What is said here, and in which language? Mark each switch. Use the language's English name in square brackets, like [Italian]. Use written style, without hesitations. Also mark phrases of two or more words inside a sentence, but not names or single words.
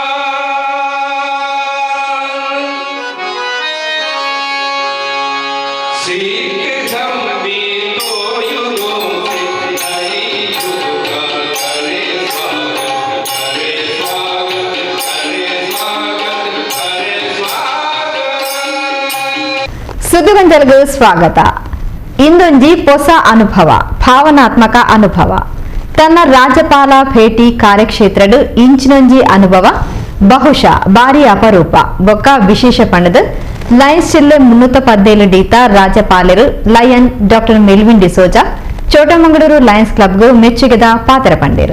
[Hindi] सीख जम्मी तो युगों से नई युग का करे स्वागत, करे स्वागत, करे स्वागत, करे स्वागत. [Tulu] ಸುದ್ದಿಗೊಂಜಲ್ಗೂ ಸ್ವಾಗತ. ಇಂದೊಂಜಿ ಹೊಸ ಅನುಭವ, ಭಾವನಾತ್ಮಕ ಅನುಭವ. ತನ್ನ ರಾಜ್ಯಪಾಲ ಭೇಟಿ ಕಾರ್ಯಕ್ಷೇತ್ರಡು ಇಂಚಿನೊಂಜಿ ಅನುಭವ ಬಹುಶಃ ಬಾರಿ ಅಪರೂಪ ಬೊಕ್ಕ ವಿಶೇಷ ಪಂಡದು ಲಯನ್ಸ್ ಜಿಲ್ಲೆ 317 ಡೀತ ರಾಜ್ಯಪಾಲರು ಲಯನ್ ಡಾಕ್ಟರ್ ಮೆಲ್ವಿನ್ ಡಿಸೋಜಾ ಚೋಟಮಂಗಳೂರು ಲಯನ್ಸ್ ಕ್ಲಬ್ಗೂ ಮೆಚ್ಚುಗೆದ ಪಾತ್ರ ಪಂಡೇರು.